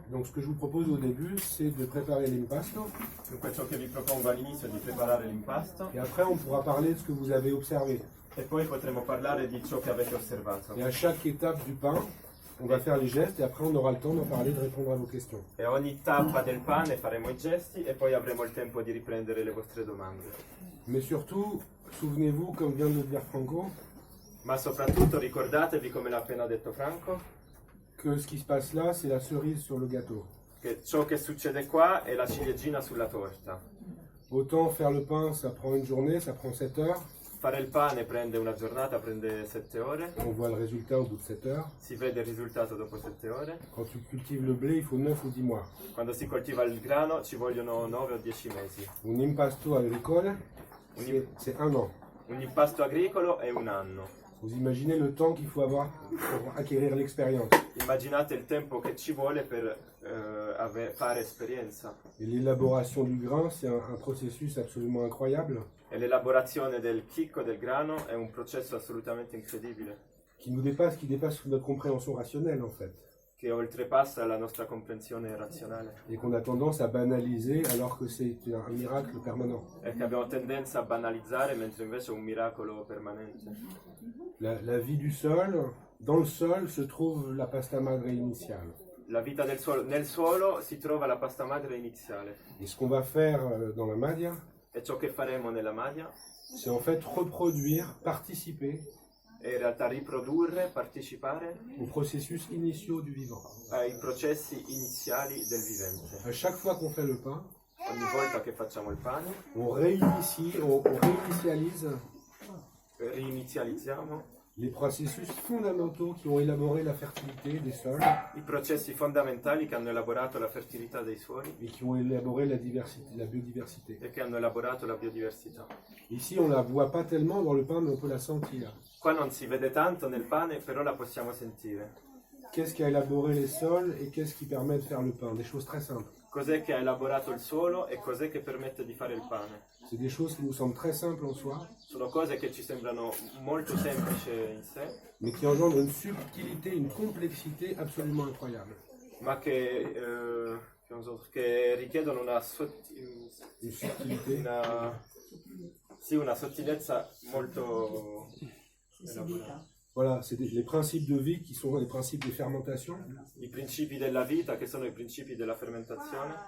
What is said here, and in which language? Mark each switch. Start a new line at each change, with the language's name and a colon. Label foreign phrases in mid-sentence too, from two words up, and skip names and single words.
French: Donc ce que je vous propose au début, c'est de préparer l'impasto.
Italian: Dunque ciò che vi propongo all'inizio è di preparare l'impasto
French: Et après, on pourra parler de ce que vous avez observé.
Italian: e poi potremo parlare di ciò che avete osservato.
French: Et à chaque étape du pain, on va faire les gestes et après on aura le temps d'en parler, de répondre à vos questions.
Italian: E a ogni tappa del pane faremo i gesti e poi avremo il tempo di riprendere le vostre domande.
French: Mais surtout, souvenez-vous, comme vient de le dire Franco,
Italian: Ma soprattutto ricordatevi, come l'ha appena detto Franco,
French: que ce qui se passe là, c'est la cerise sur le gâteau.
Italian: che ciò che succede qua è la ciliegina sulla torta.
French: Autant faire le pain, ça prend une journée, ça prend 7 heures.
Italian: Fare il pane prende una giornata, prende 7 ore,
French: On voit le résultat au bout de 7 heures.
Italian: si vede il risultato dopo 7 ore.
French: Quand tu cultives le blé, il faut 9 ou 10 mois.
Italian: Quando si coltiva il grano ci vogliono 9 o 10 mesi.
French: Un impasto agricole, c'est 1 an.
Italian: Un impasto agricolo è un anno.
French: Vous imaginez le temps qu'il faut avoir pour acquérir l'expérience.
Italian: Immaginate il tempo che ci vuole per fare esperienza.
French: Et l'élaboration du grain, c'est un processus absolument incroyable
Italian: E l'elaborazione del chicco del grano è un processo assolutamente incredibile,
French: qui dépasse notre compréhension rationnelle en fait,
Italian: che oltrepassa la nostra comprensione razionale
French: et qu'on a tendance à banaliser alors que c'est un miracle permanent.
Italian: e che abbiamo tendenza a banalizzare mentre invece è un miracolo permanente.
French: La vie du sol, dans le sol se trouve la
Italian: pasta madre
French: initiale.
Italian: La vita del suolo, nel suolo si trova la pasta madre iniziale
French: Et ce qu'on va faire dans la Madia,
Italian: e ciò che faremo nella Madia
French: c'est en fait reproduire, participer
Italian: è in realtà riprodurre, partecipare
French: aux processus initiaux du vivant.
Italian: ai processi iniziali del vivente.
French: À chaque fois qu'on fait le pain,
Italian: Ogni volta che facciamo il pane
French: on réinitialise
Italian: reinizializziamo
French: les processus fondamentaux qui ont élaboré la fertilité des sols
Italian: i processi fondamentali che hanno elaborato la fertilità dei suoli
French: et qui ont élaboré la biodiversité.
Italian: e che hanno elaborato la biodiversità.
French: Ici, on la voit pas tellement dans le pain, mais on peut la sentir.
Italian: Qua non si vede tanto nel pane, però la possiamo sentire.
French: Qu'est-ce qui a élaboré les sols et qu'est-ce qui permet de faire le pain? Des choses très simples.
Italian: Cos'è che ha elaborato il suolo e cos'è che permette di fare il pane?
French: C'est des choses qui nous semblent très simples en soi,
Italian: Sono cose che ci sembrano molto semplici in sé,
French: mais qui engendrent une subtilité, une complexité absolument incroyable.
Italian: ma che richiedono
French: Une subtilité.
Italian: una sottigliezza molto elaborata.
French: Voilà, c'est les principes de vie qui sont les principes des fermentations.
Italian: I principi della vita, che sono i principi della fermentazione,